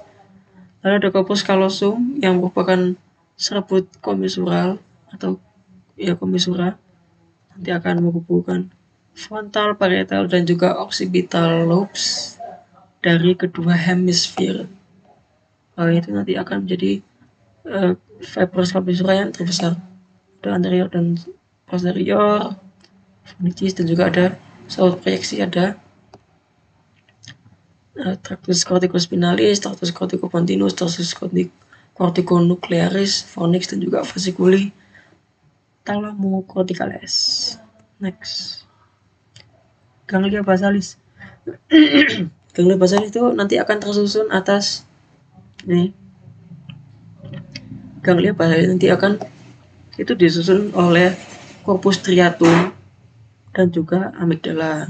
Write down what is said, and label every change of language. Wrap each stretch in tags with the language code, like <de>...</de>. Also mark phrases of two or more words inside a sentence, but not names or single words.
<id>Lalu ada</id> <la>corpus callosum</la> <id>yang merupakan serabut komisural atau komissura, nanti akan menghubungkan frontal, parietal dan juga</id> <en>occipital lobes</en> <id>dari kedua hemisfer. Itu nanti akan menjadi fibrous komissura yang terbesar. Ada anterior dan posterior, pharynx, dan juga ada saluran proyeksi, ada</id> <la>tractus corticospinalis, tractus corticopontinus, tractus corticonuclearis,</la> <id>pharynx, dan juga</id> <la>fasciculi thalamocorticales. Next, ganglia basalis. Ganglia basalis</la> <id>itu nanti akan tersusun atas nih.</id> <la>Ganglia basalis</la> <id>nanti akan itu disusun oleh</id> <la>corpus striatum</la> <id>dan juga amigdala.</id>